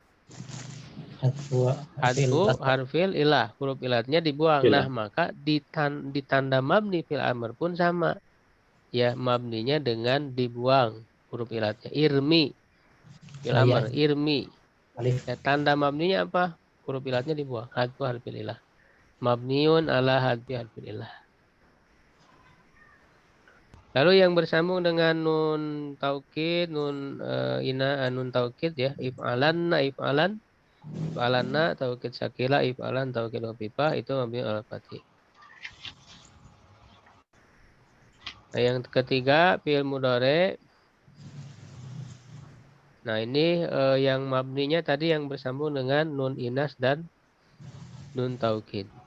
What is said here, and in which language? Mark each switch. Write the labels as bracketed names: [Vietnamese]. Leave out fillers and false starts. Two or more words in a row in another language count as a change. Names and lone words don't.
[Arabic] حذف حرف العلة, [Indonesian] huruf ilatnya dibuang. Nah, maka di tanda [Arabic] مبني فعل أمر [Indonesian] pun sama. Ya, mabninya dengan dibuang huruf ilatnya. [Arabic] ارم فعل أمر، ارم. [Indonesian] Ya, tanda mabninya apa? Huruf ilatnya dibuang. [Arabic] حذف حرف العلة. مبني على حذف حرف العلة. [Indonesian] Lalu yang bersambung dengan [Arabic] نون توكيد، نون نون توكيد [Indonesian] ya, [Arabic] افعلن، افعلن، توكيد ثقيلة، افعلن، توكيد خفيفة, [Indonesian] itu [Arabic] مبني على الفتح. [Indonesian] Nah, yang ketiga [Arabic] فعل مضارع. [Indonesian] Nah, ini yang mabninya tadi yang bersambung dengan [Arabic] نون النسوة [Indonesian] dan [Arabic] نون توكيد.